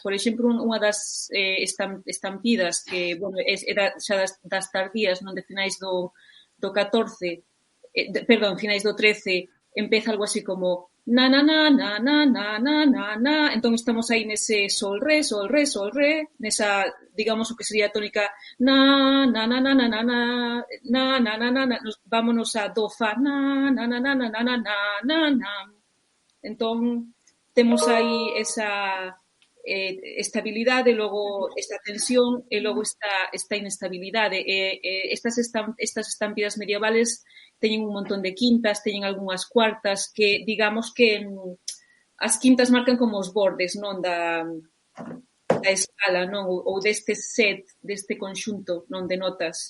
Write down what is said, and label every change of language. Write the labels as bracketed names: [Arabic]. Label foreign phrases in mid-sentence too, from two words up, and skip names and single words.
[Galician] Por exemplo, unha das estampidas que, bueno, era xa das tardías, non, de finais do 14, finais do 13, empeza algo así como na na na na na na na na na. Entón estamos aí nese sol re, nesa, digamos, o que sería a tónica na na na na na na na na na na na. [Spanish] Vámonos a do fa na na na na na na na na na. [Galician] Entón temos aí esa estabilidade, logo esta tensión e logo esta inestabilidade. Estas estampidas medievales teñen un montón de quintas, teñen algunhas cuartas que, digamos que as quintas marcan como os bordes, non, da escala, non, ou deste set, deste conxunto, non, de notas.